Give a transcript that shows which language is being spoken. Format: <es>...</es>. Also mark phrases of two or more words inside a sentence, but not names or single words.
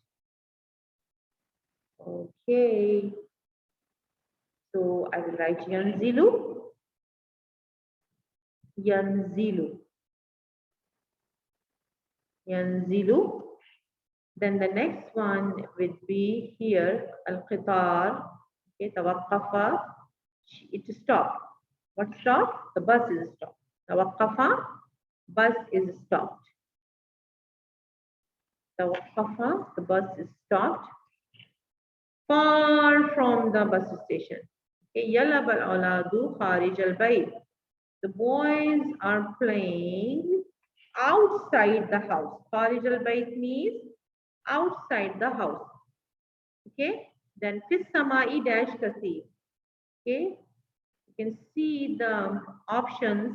<en>Okay. So I will write Yanzilu.</en> <ar>ينزل. ينزل.</ar> <en>Then the next one would be here,</en> <ar>القطار, okay, توقف,</ar> <en>it stopped. What stopped? The bus is stopped. Tawaqqafa, bus is stopped. Tawaqqafa, the bus is stopped. Far from the bus station.</en> <ar>Okay, يلعب الأولاد خارج البيت.</ar> <en>The boys are playing outside the house.</en> <ar>خارج البيت</ar> <en>means outside the house.</en> <ar>Okay, then في السماء dash كثير.</ar> <en>Okay, you can see the options.</en>